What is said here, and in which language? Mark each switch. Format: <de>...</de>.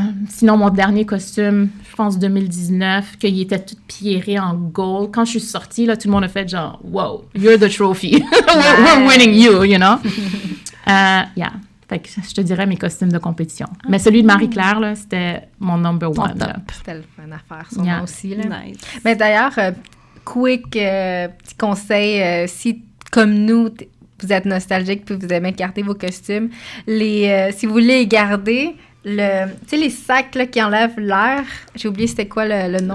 <fr>Sinon, mon dernier costume, je pense 2019, qu'il était tout pierré en gold. Quand je suis sortie, là, tout le monde a fait genre,</fr> <en>wow, you're the trophy. We're winning you, you know? Yeah.</en> <fr>Fait que je te dirais mes costumes de compétition. Mais celui de Marie-Claire, là, c'était mon number one. C'était le fun à faire, ça, moi aussi, là.</fr> <en>Nice.</en> <fr>Mais d'ailleurs, quick petit conseil, si comme nous, vous êtes nostalgique puis vous aimez garder vos costumes, si vous voulez les garder, tu sais, les sacs là, qui enlèvent l'air, j'ai oublié c'était quoi le nom.</fr>